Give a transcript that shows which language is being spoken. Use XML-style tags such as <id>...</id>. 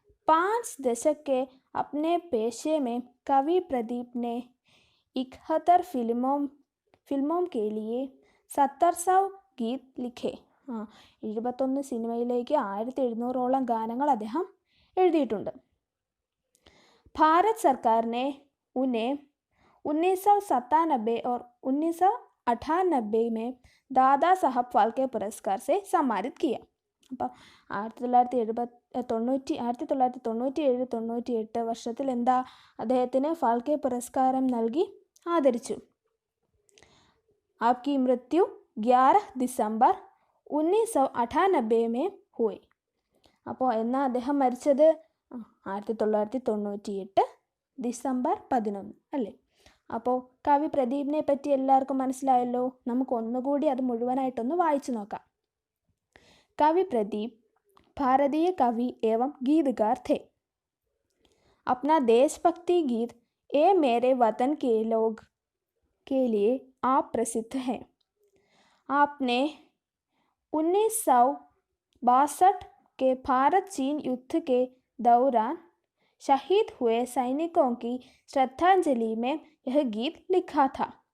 <hi>5 दशक के अपने पेशे में कवि प्रदीप ने 71 फिल्मों के लिए 1700 गीत लिखे.</hi> <ml>71 സിനിമയിലേക്ക് 1700ഓളം ഗാനങ്ങൾ അദ്ദേഹം എഴുതിയിട്ടുണ്ട്.</ml> <hi>भारत सरकार ने उन्हें 1997 और 1998 में दादा साहब फाल्के पुरस्कार से सम्मानित किया.</hi> <ml>അപ്പോൾ 1997-98 വർഷത്തിൽ അദ്ദേഹത്തിന് ഫാൽക്കെ പുരസ്കാരം നൽകി ആദരിച്ചു.</ml> <hi>आपकी मृत्यु 11 दिसंबर 1998 में हुई.</hi> <ml>അപ്പോൾ എന്നാ അദ്ദേഹം മരിച്ചത്? 1998 ഡിസംബർ 11 അല്ലേ. അപ്പോൾ കവി പ്രദീപിനെ പറ്റി എല്ലാവർക്കും മനസ്സിലായല്ലോ. നമുക്ക് ഒന്നുകൂടി അത് മുഴുവനായിട്ടൊന്ന് വായിച്ചു നോക്കാം.</ml> <hi>കവി പ്രദീപ് ഭാരതീയ കവി एवं गीतकार थे. अपना देशभक्ति गीत ए मेरे वतन के लोग के लिए आप प्रसिद्ध हैं. आपने 1962 के भारत चीन युद्ध के दौरान शहीद हुए सैनिकों की श्रद्धांजलि में यह गीत लिखा था.</hi>